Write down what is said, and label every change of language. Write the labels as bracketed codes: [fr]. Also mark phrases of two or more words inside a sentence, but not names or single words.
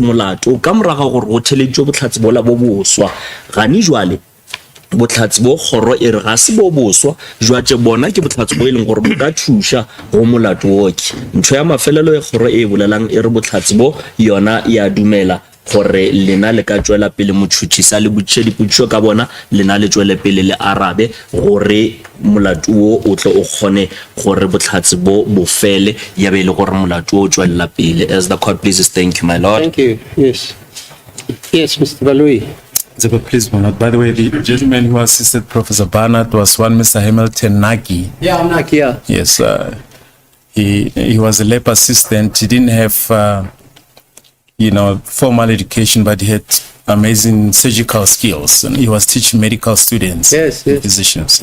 [nso] molato ka moraga gore go theleditše botlhatsi bola bo boswa gane jwale botlhatsi bo kgoro e re ga se bo boswa jwatše bona ke botlhatsi bo e leng gore bo ka thuša go molato woke ntho ya mafelelo e kgoro e bolelang e re botlhatsi bo yona ya dumela gore lena le ka tšwela pele motšhotšhisa le botše dipotšišo ka bona lena le tšwele pele le arabe gore molato o tle o kgone gore botlhatsi bo fele ya be le gore molato o tšwelela pele. [en] As the court pleases, thank you my lord. Thank you. Yes Mr. Baloi. Please, my lord. By the way, the gentleman who assisted Professor Barnard was one Mr. Hamilton Naki. Yeah, Naki, yeah. Yes, he was a lab assistant. He didn't have formal education, but he had amazing surgical skills, and he was teaching medical students, physicians.